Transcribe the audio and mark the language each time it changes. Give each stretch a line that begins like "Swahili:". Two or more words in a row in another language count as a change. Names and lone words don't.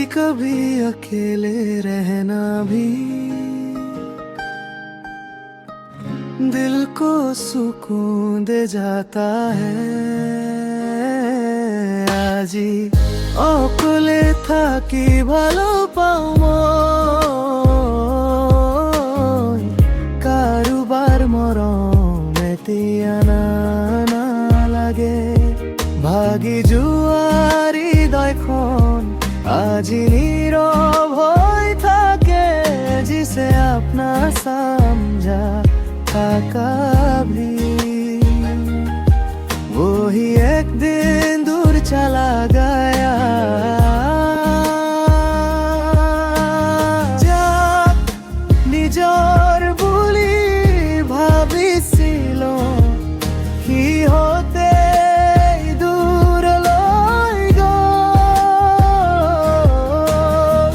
Hindi: कभी अकेले रहना भी दिल को सुकून दे जाता है।
Assamese: আজি অকলে থাকি ভালো পাও মই, কাৰোবাৰ মৰম এতিয়া নালাগে। ভাগি যোৱাৰ হৃদয়খন আজি নীৰৱ হৈ থাকে,
Hindi: जिसे अपना समझा था कभी वही एक दिन दूर चला गया।
Assamese: যাক নিজৰ বুলি ভাবিছিলো, সিহঁতে দূৰ লৈ গ'ল।